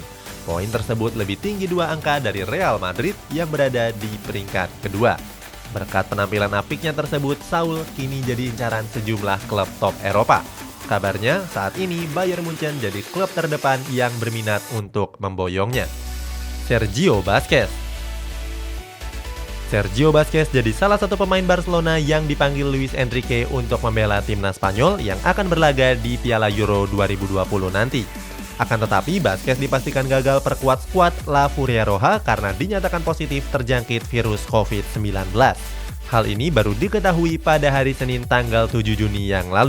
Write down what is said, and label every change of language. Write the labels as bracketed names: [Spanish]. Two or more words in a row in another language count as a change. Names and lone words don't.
[Indonesian] Poin tersebut lebih tinggi 2 angka dari Real Madrid yang berada di peringkat kedua. Berkat penampilan apiknya tersebut, Saul kini jadi incaran sejumlah klub top Eropa. Kabarnya, saat ini Bayern Munchen jadi klub terdepan yang berminat untuk memboyongnya. Sergio Busquets. Sergio Busquets jadi salah satu pemain Barcelona yang dipanggil Luis Enrique untuk membela timnas Spanyol yang akan berlaga di Piala Euro 2020 nanti. Akan tetapi, Busquets dipastikan gagal perkuat skuad La Furia Roja karena dinyatakan positif terjangkit virus COVID-19. Hal ini baru diketahui pada hari Senin tanggal 7 Juni yang lalu.